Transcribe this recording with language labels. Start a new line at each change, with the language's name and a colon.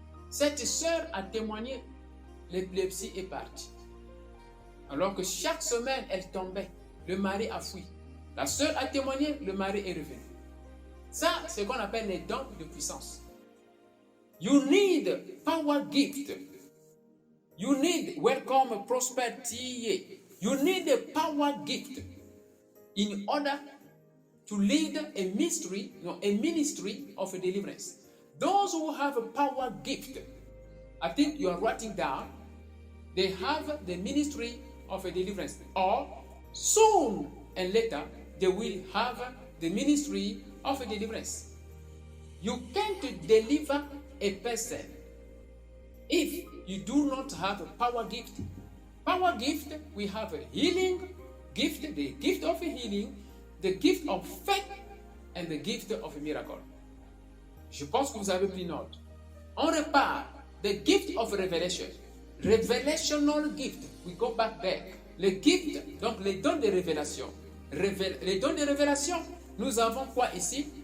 French: Cette soeur a témoigné. L'épilepsie est partie. Alors que chaque semaine, elle tombait. Le mari a fui. La sœur a témoigné, le mari est revenu. Ça, c'est ce qu'on appelle les dons de puissance.
English: You need power gift. You need welcome prosperity. You need a power gift in order to lead a ministry of deliverance. Those who have a power gift, I think you are writing down, they have the ministry of a deliverance. Or soon and later, they will have the ministry of a deliverance. You can't deliver a person if you do not have a power gift. Power gift, we have a healing gift, the gift of healing, the gift of faith and the gift of a miracle.
French: Je pense que vous avez pris note. On repart.
English: The gift of revelation. Revelational gift. We go back there.
French: Le gift, donc les dons de révélation. Les dons de révélation, nous avons quoi ici?